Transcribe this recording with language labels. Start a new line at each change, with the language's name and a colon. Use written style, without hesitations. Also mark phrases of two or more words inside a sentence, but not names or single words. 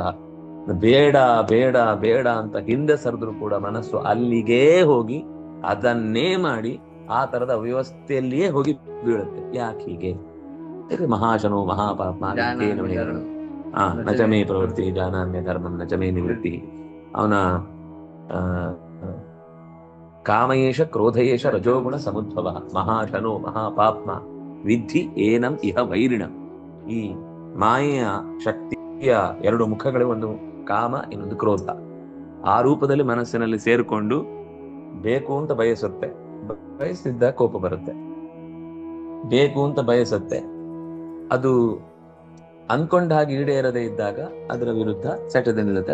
Kannada: ಬೇಡ ಬೇಡ ಬೇಡ ಅಂತ ಹಿಂದೆ ಸರಿದ್ರು ಕೂಡ ಮನಸ್ಸು ಅಲ್ಲಿಗೇ ಹೋಗಿ ಅದನ್ನೇ ಮಾಡಿ ಆ ತರದ ಅವ್ಯವಸ್ಥೆಯಲ್ಲಿಯೇ ಹೋಗಿ ಬೀಳುತ್ತೆ. ಯಾಕೆ ಹೀಗೆ?
Sanskrit: ಮಹಾಶನೋ ಮಹಾಪಾಪ ನಚಮೇ ಪ್ರವೃತ್ತಿ ಜಾನಾನ್ಯ ಧರ್ಮಂ ನಚಮೇ ನಿವೃತ್ತಿ. ಅವನ ಕಾಮಯೇಶ ಕ್ರೋಧಯೇಶ ರಜೋಗುಣ ಸಮುದ್ಭವ ಮಹಾಶನೋ ಮಹಾಪಾಪ್ಮ ವಿಧಿ ಏನಂ ಇಹ ವೈರಿಣಂ.
Kannada: ಈ ಮಾಯೆಯ ಶಕ್ತಿಯ ಎರಡು ಮುಖಗಳು, ಒಂದು ಕಾಮ, ಇನ್ನೊಂದು ಕ್ರೋಧ. ಆ ರೂಪದಲ್ಲಿ ಮನಸ್ಸಿನಲ್ಲಿ ಸೇರಿಕೊಂಡು ಬೇಕು ಅಂತ ಬಯಸುತ್ತೆ, ಬಯಸಿದ್ದ ಕೋಪ ಬರುತ್ತೆ. ಬೇಕು ಅಂತ ಬಯಸುತ್ತೆ, ಅದು ಅನ್ಕೊಂಡ ಹಾಗೆ ಈಡೇರದೇ ಇದ್ದಾಗ ಅದರ ವಿರುದ್ಧ ಸೆಟದೆ ನಿಲ್ಲುತ್ತೆ.